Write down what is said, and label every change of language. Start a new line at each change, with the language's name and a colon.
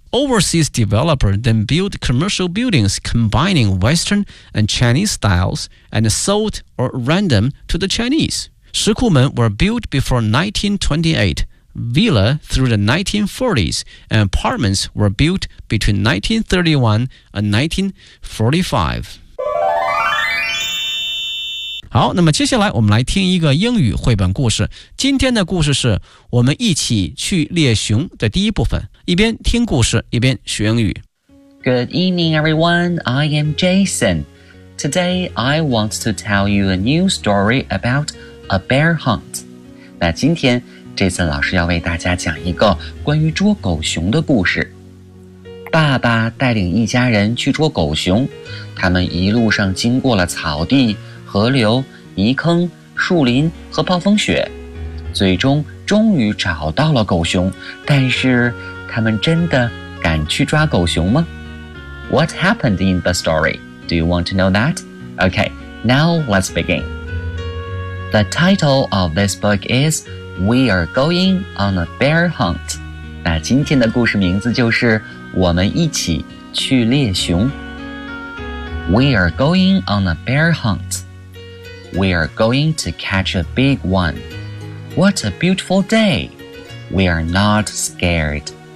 English: Overseas developers then built commercial buildings combining Western and Chinese styles and sold or rented them to the Chinese. Shikumen were built before 1928, villa through the 1940s, and apartments were built between 1931 and 1945.
Chinese: 好，那么接下来我们来听一个英语绘本故事。今天的故事是我们一起去猎熊的第一部分。一边听故事一边学英语。
English: Good evening, everyone. I am Jason. Today, I want to tell you a new story about a bear hunt.
Chinese: 那今天 Jason 老师要为大家讲一个关于捉狗熊的故事。爸爸带领一家人去捉狗熊，他们一路上经过了草地、河流、泥坑、树林和暴风雪，最终终于找到了狗熊，但是他们真的敢去抓狗熊吗？
English: What happened in the story? Do you want to know that? Okay, now let's begin. The title of this book is We are going on a bear hunt.
Chinese: 那今天的故事名字就是我们一起去猎熊。
English: We are going on a bear hunt. We are going to catch a big one. What a beautiful day. We are not scared.